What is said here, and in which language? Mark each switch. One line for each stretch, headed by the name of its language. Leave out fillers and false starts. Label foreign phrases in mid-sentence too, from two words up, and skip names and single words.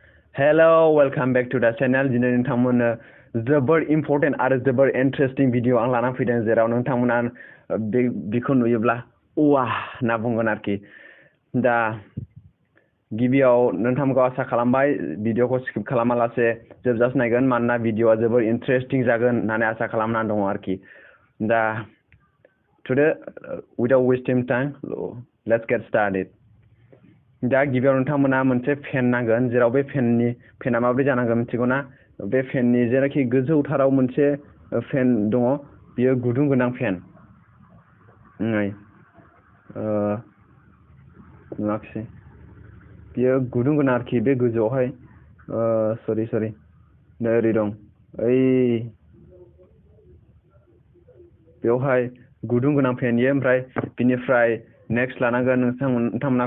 English: Hello, welcome back to the channel.
Bodo: दिनै नोंथांमोननो जोबोर इम्पोर्टेन्ट आरो जोबोर
English: interesting video
Bodo: आं लाना फैदों जेराव नोंथांमोना बेखौ नुयोब्ला वाह होनना बुंगोन आरोखि। दा गिबियाव नोंथांमोनखौ आसा खालामबाय भिडिअखौ स्किप खालामालासे जोबजासे नायगोन मानोना भिडिअआ जोबोर इन्टारेस्टिं जागोन होननानै आसा खालामनानै दङ आरोखि। दा
English: today without wasting time let's get started.
Bodo: दा गिबियाव नोंथांमोना मोनसे फेन नांगोन जेराव बे फेना माबोरै जानांगोन मिथिगौ ना? बे फेननि जेराखि गोजौथाराव मोनसे फेन दङ बियो गुदुं गोनां फेन। नुवाखिसै बियो गुदुं गोनां आरोखि बे गोजौआवहाय सरि नै ओरै दं ओइ बेवहाय गुदुं गोनां फेन इयो ओमफ्राय बिनिफ्राय नेक्स्ट लानांगोन नोंथांमोना